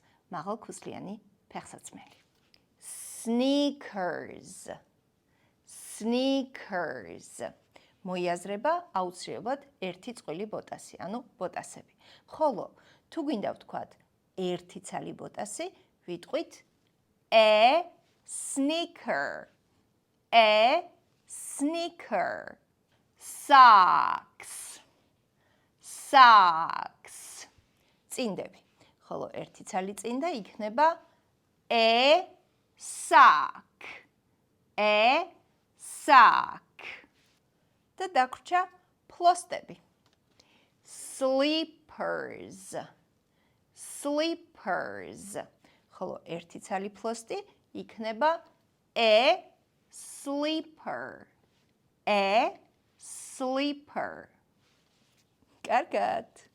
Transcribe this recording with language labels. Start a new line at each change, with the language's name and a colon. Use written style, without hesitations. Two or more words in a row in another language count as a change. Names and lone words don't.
Georgian: მაღალქუსლიანი ფეხსაცმელი.
English: Sneakers, sneakers.
Georgian: მოიაზრება აუცილებლად ერთი წყვილი ბოტასი, ანუ ბოტასები. ხოლო თუ გინდა ვთქვათ ერთი ცალი ბოტასი, ვიტყვით
English: a sneaker, a sneaker. Socks, socks.
Georgian: წინდები. ხოლო ერთი ცალი წინდა იქნება
English: a sock, a sock.
Georgian: და დაგვრჩა ფლოსტები.
English: Slippers, slippers.
Georgian: ხოლო ერთი ცალი ფლოსტი იქნება
English: a slipper, A sleeper.
Georgian: კარგად.